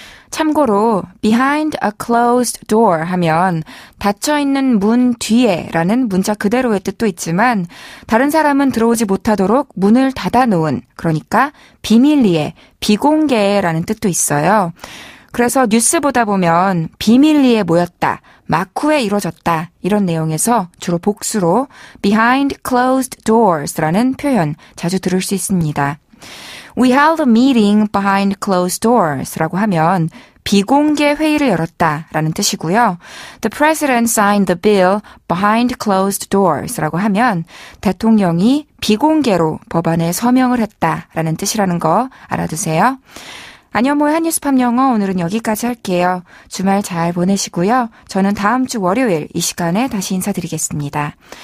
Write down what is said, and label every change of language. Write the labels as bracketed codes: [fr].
[ko] 참고로 [en] behind a closed door [ko] 하면 닫혀있는 문 뒤에 라는 문자 그대로의 뜻도 있지만 다른 사람은 들어오지 못하도록 문을 닫아놓은, 그러니까 비밀리에, 비공개라는 뜻도 있어요. 그래서 뉴스 보다 보면 비밀리에 모였다, 마쿠에 이루어졌다 이런 내용에서 주로 복수로 [en] behind closed doors [ko] 라는 표현 자주 들을 수 있습니다. [en] We held a meeting behind closed doors [ko] 라고 하면 비공개 회의를 열었다라는 뜻이고요. [en] The president signed the bill behind closed doors [ko] 라고 하면 대통령이 비공개로 법안에 서명을 했다라는 뜻이라는 거 알아두세요. 안현모의 한뉴스팝 영어 오늘은 여기까지 할게요. 주말 잘 보내시고요. 저는 다음 주 월요일 이 시간에 다시 인사드리겠습니다.